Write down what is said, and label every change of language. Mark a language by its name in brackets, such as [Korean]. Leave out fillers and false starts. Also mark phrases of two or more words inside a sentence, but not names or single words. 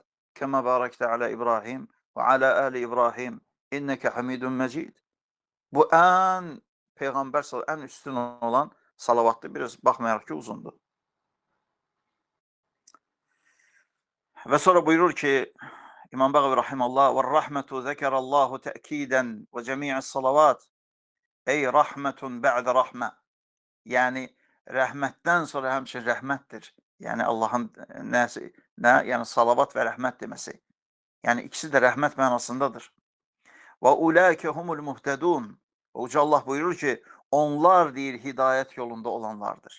[Arabic] كما باركت على إبراهيم وعلى آل إبراهيم. إنك حميد مجيد. [Azerbaijani] Bu ən Peyğəmbər ən üstün olan salavatdır. Biraz baxmayaraq ki, uzundur. Və sonra buyurur ki, İmam Bəğəvi rahiməllah, [Arabic] وَالرَّحْمَةُ ذَكَرَ اللّٰهُ تَأْكِيدًا وَجَمِيعِ الصَّلَوَاتِ. أي رحمة بعد رحمة. [Azerbaijani] Yəni, rəhmətdən sonra həmçin rəhmətdir. Yəni, Allahın yəni salavat və rəhmət deməsi. Yəni, ikisi də rəhmət mənasındadır. [Arabic] وأولئك هم المهتدون. [Azerbaijani] Uca Allah buyurur ki, onlar deyir, hidayət yolunda olanlardır.